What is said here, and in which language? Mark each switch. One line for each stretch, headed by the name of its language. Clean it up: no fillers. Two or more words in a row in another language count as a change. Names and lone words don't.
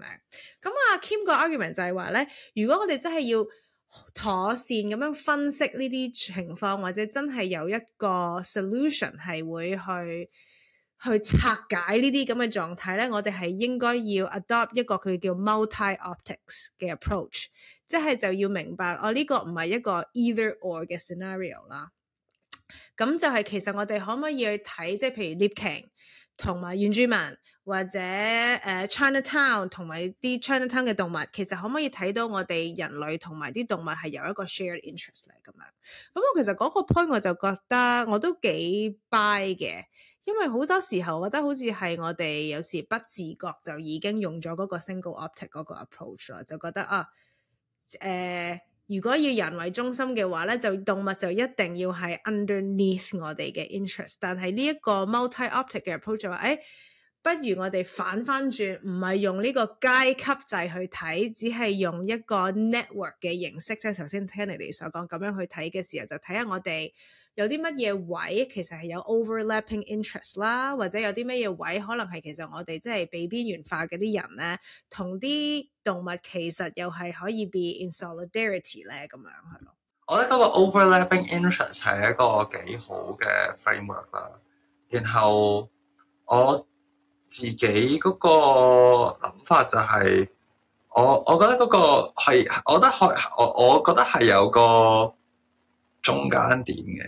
Cantonese: 咁Kim 個 argument 就係話咧，如果我哋真係要妥善咁樣分析呢啲情況，或者真係有一個 solution 係會去拆解呢啲咁嘅狀態咧，我哋係應該要 adopt 一個佢叫 multi-optics 嘅 approach， 即係就要明白呢個唔係一個
English: either or
Cantonese: 嘅 scenario 啦。咁就係其實我哋可唔可以去睇，即係譬如獵鯨同埋原住民，或者Chinatown 同埋啲 Chinatown 嘅動物，其實可唔可以睇到我哋人類同埋啲動物係有一個
English: shared interest
Cantonese: 咧咁樣？咁我其實嗰個 point 我就覺得我都幾 buy 嘅，因為好多時候我覺得好似係我哋有時不自覺就已經用咗嗰個
English: single optic
Cantonese: 嗰個 approach 啦，就覺得如果要人為中心嘅話咧，就動物就一定要係 underneath 我哋嘅 interest。但係呢一個 multi-optic 嘅 approach 就話，不如我哋反翻轉，唔係用呢個階級制去睇，只係用一個 network 嘅形式，即係頭先聽你哋所講咁樣去睇嘅時候，就睇下我哋有啲乜嘢位其實係有
English: overlapping interest
Cantonese: 啦，或者有啲乜嘢位可能係其實我哋即係被邊緣化嘅啲人咧，同啲動物其實又係可以
English: be in solidarity
Cantonese: 咧，咁樣係咯。我覺得嗰個
English: overlapping interest
Cantonese: 係一個幾好嘅 framework 啦。然後我自己嗰個諗法就係，我覺得嗰個係，我覺得係有個中間點嘅。